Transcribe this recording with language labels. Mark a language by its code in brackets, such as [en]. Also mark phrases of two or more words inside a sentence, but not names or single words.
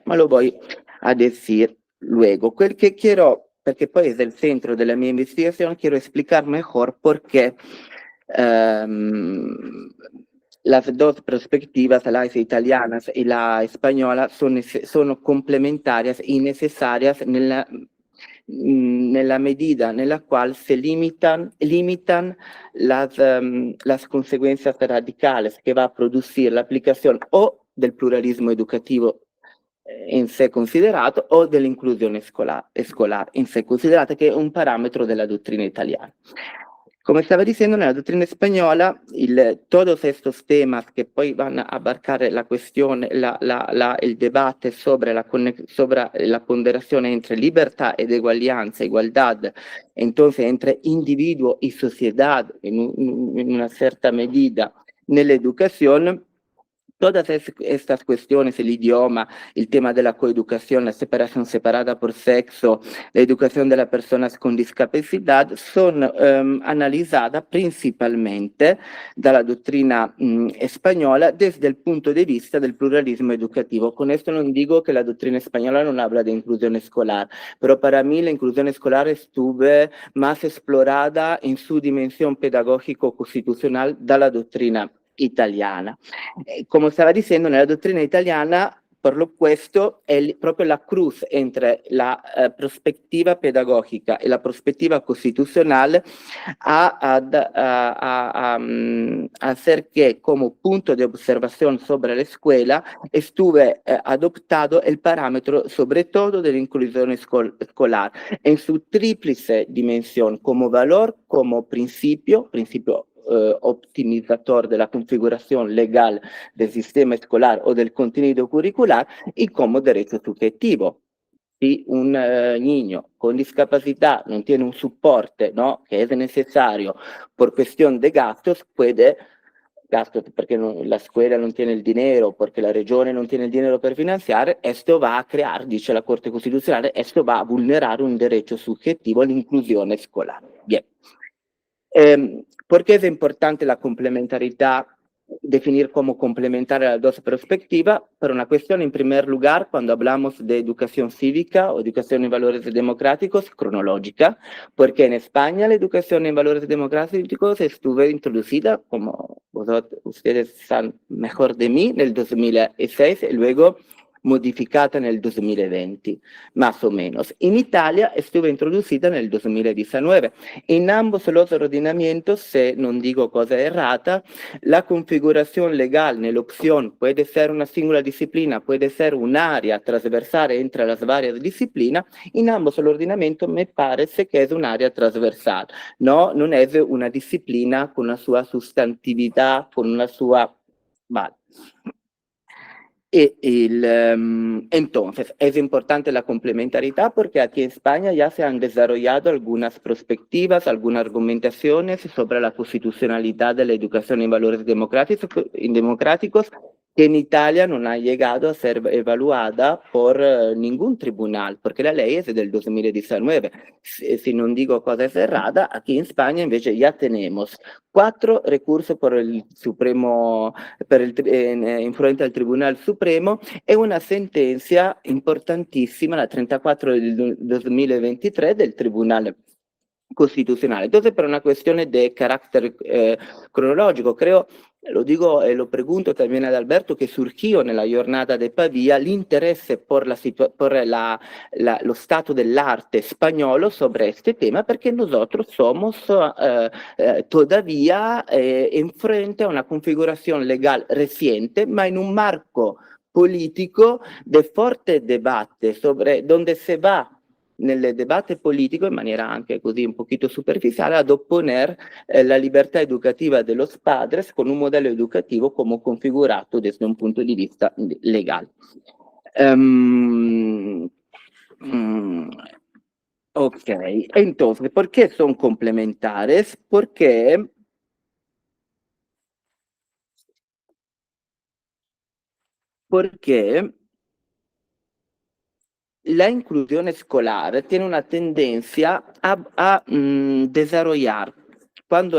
[es] Ma lo voy a decir luego. Quel que quiero, porque poi es el centro de la mi investigación, quiero explicar mejor por qué las dos perspectivas, la italiana y la española, son complementarias y necesarias nella medida [it] nella quale [es] se limitan las consecuencias radicales que va a producir la aplicación o del pluralismo educativo [it] in sé considerato o dell'inclusione [es] escolar [it] in sé considerata, che è un parametro della dottrina italiana. [es] Como estaba diciendo, en la doctrina española, todos estos temas que poi van a abarcar la cuestión, el debate sobre la ponderación entre libertad [it] ed eguaglianza, [es] igualdad, entonces entre individuo y sociedad en una cierta medida nella educación. Todas estas cuestiones, el idioma, el tema de la coeducación, la separación separada por sexo, la educación de las personas con discapacidad, son analizadas principalmente [it] dalla dottrina [es] española desde el punto de vista del pluralismo educativo. Con esto no digo que la doctrina española no habla de inclusión escolar, pero para mí la inclusión escolar estuve más explorada en su dimensión pedagógico-constitucional [it] dalla dottrina italiana. [es] Como estaba diciendo, [it] nella dottrina italiana, [es] por lo opuesto, [it] è proprio la cruz entre la prospettiva pedagogica e la prospettiva costitucional a [es] hacer que, como punto de observación sobre la escuela, estuve adoptado el parámetro sobre todo de la inclusión escolar en su tríplice dimensión, como valor, como principio optimizador de la configuración legal del sistema escolar o del contenido curricular y como derecho subjetivo. Si un niño con discapacidad no tiene un soporte, ¿no?, que es necesario por cuestión de gastos, gastos porque la escuela [it] non tiene il dinero, perché la regione non tiene il dinero per finanziare, [es] esto va a crear, dice la Corte Constitucional, esto va a vulnerar un derecho subjetivo all'inclusione escolar. Bien. ¿Por qué es importante la complementariedad? Definir como complementar las dos perspectivas, por una cuestión, en primer lugar, cuando hablamos de educación cívica o educación en valores democráticos, cronológica, porque en España la educación en valores democráticos estuvo introducida, como ustedes saben mejor de mí, en el 2006 y luego [it] modificata nel 2020, [es] más o menos. En Italia estuvo introducida nel 2019. En ambos los ordenamientos, [it] se non [es] digo [it] cosa errata, [es] la configuración legal nella opción puede ser una singola disciplina, puede ser un área transversal entre las varias disciplinas. En ambos el ordenamiento me parece que es un área transversal, no, non es una disciplina con una sua sustantividad, con una sua... Vale. Entonces, es importante la complementariedad porque aquí en España ya se han desarrollado algunas perspectivas, algunas argumentaciones sobre la constitucionalidad de la educación en valores democráticos que en Italia no ha llegado a ser evaluada por ningún tribunal, porque la ley es del 2019. Si no digo cosas erradas, aquí en España invece ya tenemos 4 recursos por el Supremo, [it] in fronte [es] al Tribunal Supremo e una sentencia importantissima, la 34 del 2023 del Tribunal Constitucional. Entonces, [it] per una questione di [es] carácter cronológico, creo, lo digo e lo pregunto también ad Alberto, que surgió [it] nella giornata [es] de Pavia l'interesse por [it] lo stato dell'arte spagnolo [es] sobre este tema, perché nosotros somos todavía en frente a una configuración legal reciente, ma en un marco político de fuerte debate sobre dónde se va nel debate [it] politico, in maniera anche così [es] un poquito superficiale, ad opponer [it] la libertà educativa [es] de los padres con [it] un modello educativo [es] como configurato desde un [it] punto di vista [es] legal. Ok, entonces, ¿por qué son complementares? Porque la inclusión escolar tiene una tendencia a desarrollar, cuando